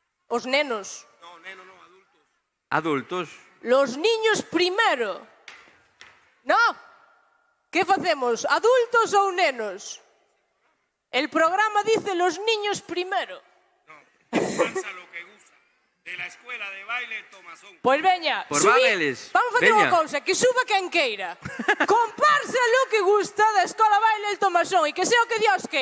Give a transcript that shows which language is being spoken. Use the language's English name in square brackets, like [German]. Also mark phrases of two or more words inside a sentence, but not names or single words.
[Galician] Os nenos. Adultos. [Spanish] Los niños primero. No. [Galician] ¿Qué facemos? Adultos ou nenos? [Spanish] El programa dice los niños primero. Danza lo que gusta. De la escuela de baile Tomasón. [Galician] Pois veña, Por van eles. Vamos facer unha Veña. cousa, que suba quen queira. Comparsa lo que gusta da Escola Baile El Tomasón e que sea o que Dios queira.